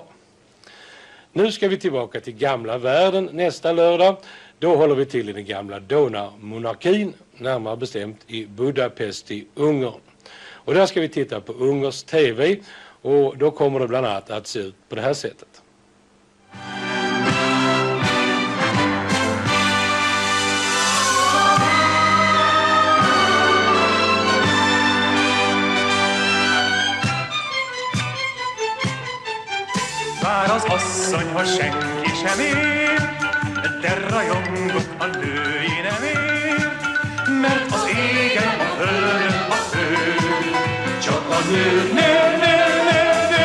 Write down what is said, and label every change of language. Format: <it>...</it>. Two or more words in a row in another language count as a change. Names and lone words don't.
<sv>Nu ska vi tillbaka till gamla världen nästa lördag. Då håller vi till i den gamla Donaumonarkin, närmare bestämt i Budapest i Ungern. Och där ska vi titta på Ungerns TV och då kommer det bland annat att se ut på det här sättet.</sv> <hu>Az asszony, ha senki sem ér, de rajongok a női nem ér, mert az égen a földön a fő, csak a nő, nő, nő, nő, nő.</hu>